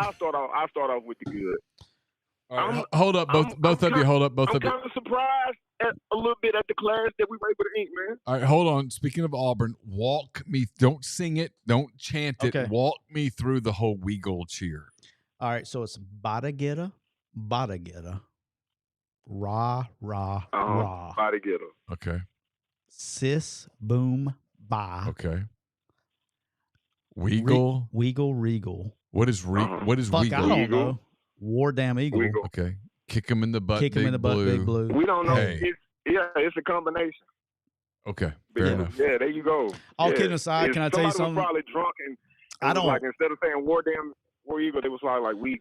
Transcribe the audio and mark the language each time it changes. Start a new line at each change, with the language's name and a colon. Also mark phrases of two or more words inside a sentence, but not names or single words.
English: I'll start off with the good. All right, hold up, both of you. Hold up, both of you. I'm kind of surprised a little bit at the class that we were able to ink, man. All right, hold on. Speaking of Auburn, walk me. Don't sing it. Don't chant it. Okay. Walk me through the whole Weagle cheer. All right, so it's bada getta, rah, rah, rah. Bada getta. Okay. Sis, boom, ba. Okay. Weagle. Weagle, regal. What is what is Fuck, Weagle? I don't know. War damn eagle. Weagle. Okay. Kick him in the butt. Kick him in the butt, big blue. We don't know. Hey. It's a combination. Okay. Fair enough. Yeah, there you go. All kidding aside, can I tell you something? Was probably drunk and I don't like instead of saying war eagle, they was like we.